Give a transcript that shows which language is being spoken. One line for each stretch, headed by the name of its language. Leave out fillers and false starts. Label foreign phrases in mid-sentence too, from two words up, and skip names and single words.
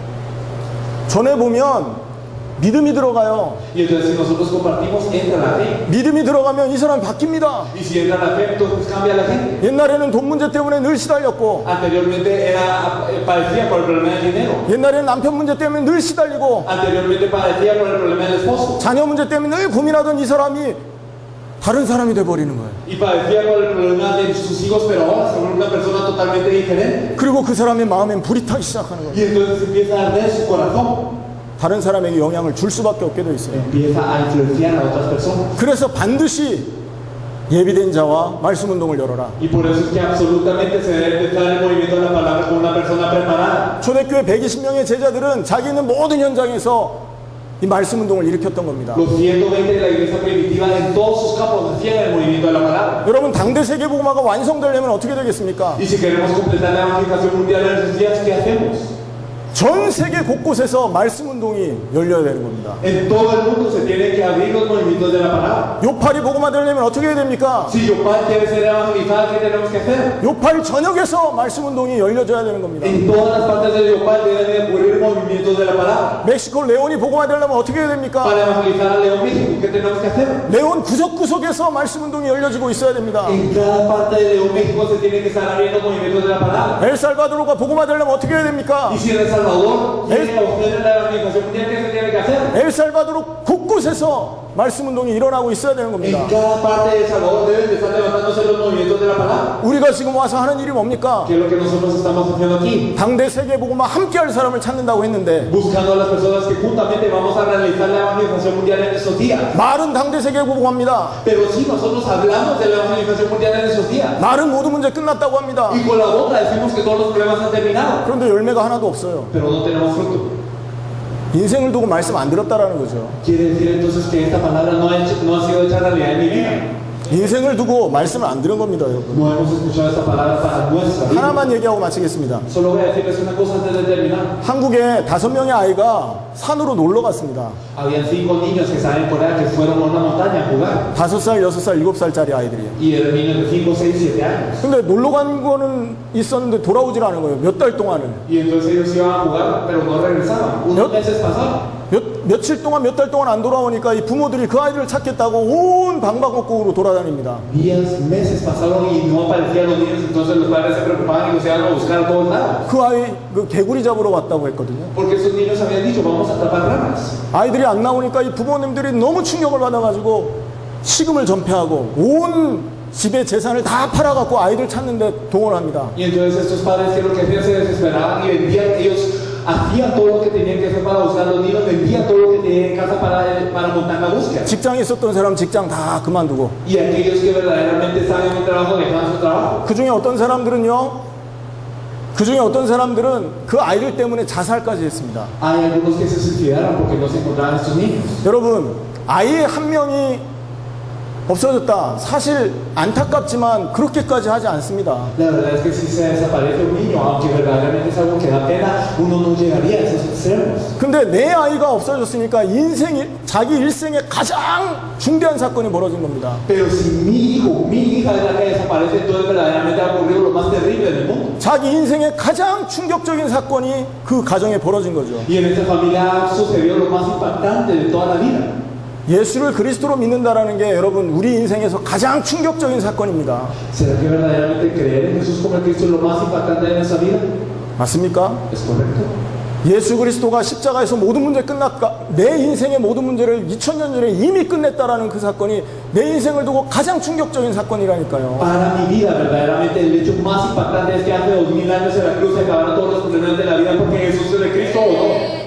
Korean: 전해 보면 믿음이 들어가요.
Spanish: Y entonces si nosotros compartimos, entra la fe.
Korean: 믿음이 들어가면 이 사람이 바뀝니다.
Spanish: Y si entra la fe, entonces cambia la gente.
Korean: 옛날에는 돈 문제 때문에 늘 시달렸고,
Spanish: Anteriormente padecía por el problema del dinero.
Korean: 옛날에는 남편 문제 때문에 늘 시달리고,
Spanish: Anteriormente padecía por el problema del esposo.
Korean: 자녀 문제 때문에 늘 고민하던 이 사람이 다른 사람이 돼버리는 거예요.
Spanish: Y padecía por el problema de sus hijos, pero ahora se vuelve una persona totalmente diferente.
Korean: 그리고 그 사람의 마음엔 불이 타기 시작하는 거예요.
Spanish: Y entonces empieza a arder su corazón.
Korean: 다른 사람에게 영향을 줄 수밖에 없게 돼 있어요.
Spanish: Empieza a influenciar a otras personas.
Korean: 그래서 반드시 예비된 자와 말씀 운동을 열어라.
Spanish: Y por eso es que absolutamente se debe empezar el movimiento de la palabra con una persona preparada.
Korean: 초대교회 120명의 제자들은 자기 있는 모든 현장에서 이 말씀 운동을 일으켰던 겁니다.
Spanish: Los 120 de la iglesia primitiva en todos sus campos hacían el movimiento de la palabra.
Korean: 여러분 당대 세계복음화가 완성되려면 어떻게 되겠습니까?
Spanish: Y si queremos completar la evangelización mundial en esos días, ¿qué hacemos?
Korean: 전 세계 곳곳에서 말씀 운동이 열려야 되는 겁니다.
Spanish: En todo el mundo se tienen que abrir los movimientos de la palabra.
Korean: 요팔이 복음화 되려면 어떻게 해야 됩니까?
Spanish: Si Yopal quiere ser evangelizada, ¿qué tenemos que hacer?
Korean: 요팔 전역에서 말씀 운동이 열려져야 되는 겁니다.
Spanish: En todas las partes de Yopal deben de ocurrir movimientos de la palabra.
Korean: 멕시코 레온이 복음화 되려면 어떻게 해야 됩니까?
Spanish: Para evangelizar a León México, ¿qué tenemos que hacer?
Korean: 레온 구석구석에서 말씀 운동이 열려지고 있어야 됩니다.
Spanish: En cada parte de León México se tienen que estar abriendo movimientos de la palabra.
Korean: 엘살바도르가 복음화 되려면 어떻게 해야 됩니까?
Spanish: Y si en El Salvador quiere obtener la evangelización mundial, ¿qué se tiene que hacer?
Korean: 엘살바도르 곳곳에서 말씀 운동이 일어나고 있어야 되는 겁니다.
Spanish: En cada parte de El Salvador deben de estar levantándose los movimientos de la palabra.
Korean: 우리가 지금 와서 하는 일이 뭡니까?
Spanish: ¿Qué es lo que nosotros estamos haciendo aquí?
Korean: 당대 세계 복음화 함께 할 사람을 찾는다고 했는데
Spanish: Buscando a las personas que juntamente vamos a realizar la evangelización mundial en esos días.
Korean: 말은 당대 세계 복음화입니다.
Spanish: Pero si nosotros hablamos de la evangelización mundial en esos días,
Korean: 말은 모든 문제 끝났다고 합니다.
Spanish: y con la boca decimos que todos los problemas han terminado,
Korean: 그런데 열매가 하나도 없어요.
Spanish: pero no tenemos fruto.
Korean: 인생을 두고 말씀 안 들었다라는 거죠.
Spanish: Quiere decir entonces que esta palabra no ha sido hecha realidad en mi vida.
Korean: 인생을 두고 말씀을 안 들은 겁니다, 여러분.
Spanish: No hemos escuchado esta palabra para nuestra vida.
Korean: 하나만 얘기하고 마치겠습니다.
Spanish: Solo voy a decirles una cosa antes de terminar.
Korean: 한국에 5명의 아이가 산으로 놀러 갔습니다.
Spanish: Habían 5 niños que estaban en Corea que fueron a una montaña a jugar.
Korean: 5살, 6살, 7살짜리 아이들이에요.
Spanish: Y eran niños de 5, 6, 7 años.
Korean: 근데 놀러 간 거는 있었는데 돌아오질 않은 거예요. 몇 달 동안은.
Spanish: Y entonces ellos iban a jugar, pero no regresaban. Unos meses pasaron.
Korean: 며칠 동안, 몇 달 동안 안 돌아오니까 이 부모들이 그 아이들을 찾겠다고 온 방방곡곡으로 돌아다닙니다.
Spanish: Días, meses pasaron y no aparecían los niños, entonces los padres se preocupaban y los iban a buscar a todos lados.
Korean: 그 아이 그 개구리 잡으러 왔다고 했거든요.
Spanish: Porque esos niños habían dicho, vamos a atrapar ranas.
Korean: 아이들이 안 나오니까 이 부모님들이 너무 충격을 받아가지고 식음을 전폐하고 온 집의 재산을 다 팔아갖고 아이들 찾는데 동원합니다.
Spanish: Y entonces estos padres, ¿qué es lo que hacían? Se desesperaban y vendían, ellos hacían todo lo que tenían que hacer para buscar a los niños, vendían todo lo que tenían en casa para montar la búsqueda.
Korean: 직장에 있었던 사람 직장 다 그만두고
Spanish: Y aquellos que verdaderamente estaban en un trabajo dejaban su trabajo.
Korean: 그 중에 어떤 사람들은 그 아이들 때문에 자살까지 했습니다.
Spanish: Hay algunos que se suicidaron porque no se encontraban estos niños.
Korean: 여러분, 아이 한 명이 없어졌다. 사실 안타깝지만 그렇게까지 하지 않습니다.
Spanish: La verdad es que si se desaparece un niño, aunque verdaderamente es algo que da pena, uno no llegaría a esos extremos.
Korean: 근데 내 아이가 없어졌으니까 자기 일생의 가장 중대한 사건이 벌어진 겁니다.
Spanish: Pero si mi hijo, mi hija es la que desaparece, entonces verdaderamente ha ocurrido lo más terrible del mundo.
Korean: 자기 인생의 가장 충격적인 사건이 그 가정에 벌어진 거죠.
Spanish: Y en esta familia sucedió lo más impactante de toda la vida.
Korean: 예수를 그리스도로 믿는다라는 게 여러분 우리 인생에서 가장 충격적인 사건입니다.
Spanish: ¿Será que verdaderamente creer en Jesús como el Cristo es lo más impactante de nuestra vida?
Korean: 맞습니까?
Spanish: ¿Es correcto?
Korean: 예수 그리스도가 십자가에서 모든 문제 끝났다. 내 인생의 모든 문제를 2000년 전에 이미 끝냈다라는 그 사건이 내 인생을 두고 가장 충격적인 사건이라니까요.
Spanish: Para mi vida, verdaderamente, el hecho más impactante es que hace 2000 años en la cruz se acabaron todos los problemas de la vida porque Jesús es el Cristo o no.